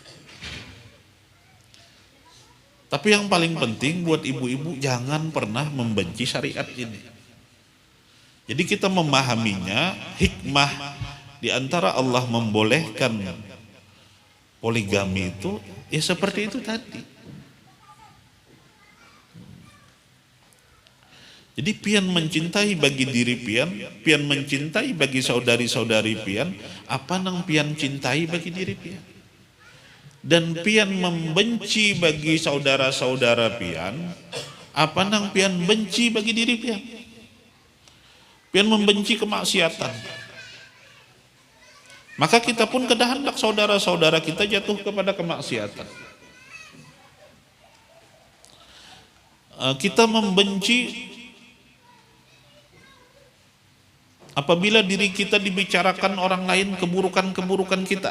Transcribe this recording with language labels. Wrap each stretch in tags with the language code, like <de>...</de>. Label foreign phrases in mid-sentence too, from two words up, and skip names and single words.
<id>Tapi yang paling penting buat ibu-ibu, jangan pernah membenci syariat ini. Jadi kita memahaminya, hikmah di antara Allah membolehkan poligami itu, ya seperti itu tadi.</id> <bjn>Jadi pian mencintai bagi diri pian, pian mencintai bagi saudari-saudari pian, apa nang pian cintai bagi diri pian. Dan pian membenci bagi saudara-saudara pian, apa nang pian benci bagi diri pian. Pian membenci kemaksiatan.</bjn> <id>Maka kita pun kehendak saudara-saudara kita jatuh kepada kemaksiatan. Kita membenci apabila diri kita dibicarakan orang lain keburukan-keburukan kita.</id>